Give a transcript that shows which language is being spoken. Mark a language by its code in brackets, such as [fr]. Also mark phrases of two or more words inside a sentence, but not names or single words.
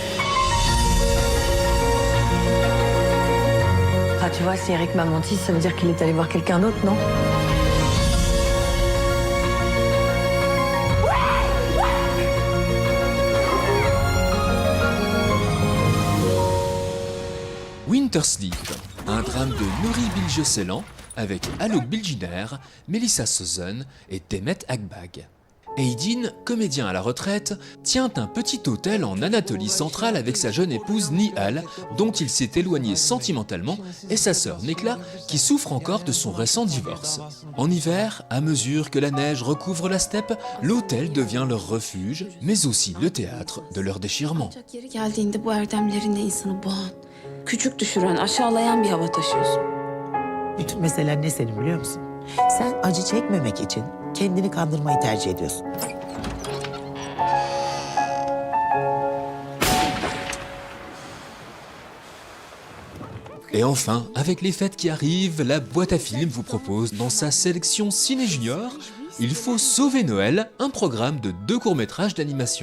[fr] Ah, tu vois, si Eric m'a menti, ça veut dire qu'il est allé voir quelqu'un d'autre, non? Winter Sleep, un drame de Nuri Bilge Ceylan avec Alok Bilginer, Melissa Sozen et Demet Akbag. Aydin, comédien à la retraite, tient un petit hôtel en Anatolie centrale avec sa jeune épouse Nihal, dont il s'est éloigné sentimentalement, et sa sœur Nekla, qui souffre encore de son récent divorce. En hiver, à mesure que la neige recouvre la steppe, l'hôtel devient leur refuge, mais aussi le théâtre de leur déchirement. [tr] Küçük düşüren, aşağılayan bir hava taşıyorsun. Bütün mesele ne senin biliyor musun? Sen acı çekmemek için kendini kandırmayı tercih ediyorsun. [fr] Et enfin, avec les fêtes qui arrivent, la boîte à films vous propose dans sa sélection Ciné Junior, Il faut sauver Noël, un programme de 2 courts-métrages d'animation.